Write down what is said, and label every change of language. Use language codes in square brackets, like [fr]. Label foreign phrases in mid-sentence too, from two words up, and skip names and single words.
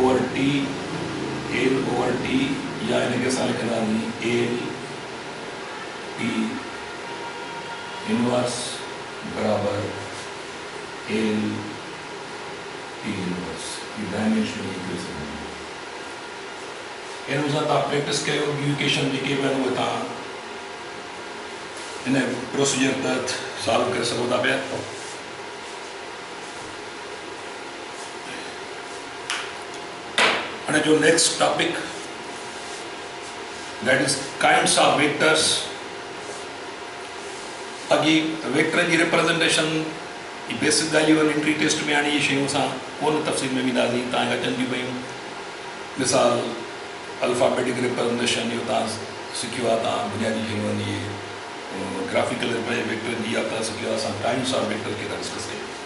[sd] ओवर टी या हिनखे असां लिखंदासीं [en] LT inverse [sd] बराबरि [en] LT inverse [sd] हीअ [en] dimensional equation [sd] हिन सां तव्हां प्रैक्टिस कयो ॿियूं इक्वेशन जेके बि आहिनि उहे तव्हां इन प्रोसीजर तहत सॉल्व करे सघो था पिया हाणे जो [en] next topic that is kinds of vectors [sd] अॻी वेक्टर जी रिप्रेज़ेंटेशन ई बेसिक ॻाल्हियूं आहिनि [en] entry test [sd] में हाणे इहे शयूं असां कोन तफ़सील में वेंदासीं तव्हांखे अचनि थियूं पयूं मिसाल [en] alphabetic representation [sd] इहो तव्हां सिखियो आहे तव्हां बुनियादी शयूं आहिनि इहे [en] graphical vector [sd] जी आप सिखियो आहे असां [en] kinds of vector [sd] खे था डिस्कस कयूं